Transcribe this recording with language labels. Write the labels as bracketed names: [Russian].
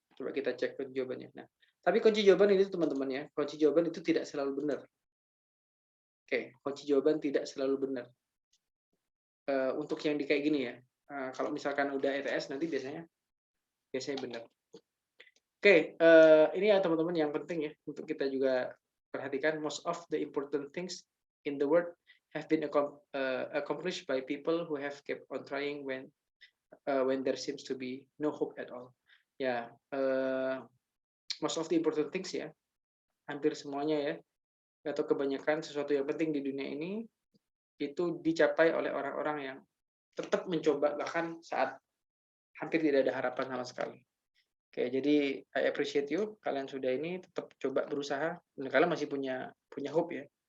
[Indonesian] Coba kita cek kunci jawabannya. Nah, tapi kunci jawaban ini teman-teman ya, kunci jawaban itu tidak selalu benar. Oke, kunci jawaban tidak selalu benar. Untuk yang di kayak gini ya. Kalau misalkan udah ETS nanti biasanya benar. Oke, ini ya teman-teman yang penting ya untuk kita juga perhatikan. [English] Most of the important things in the world have been accomplished by people who have kept on trying when there seems to be no hope at all. [Indonesian] Ya, [English] most of the important things [Indonesian] ya, hampir semuanya ya, atau kebanyakan sesuatu yang penting di dunia ini itu dicapai oleh orang-orang yang tetap mencoba bahkan saat hampir tidak ada harapan sama sekali. Oke, jadi [English] I appreciate you, [Indonesian] kalian sudah ini tetap coba berusaha, dan kalian masih punya hope ya.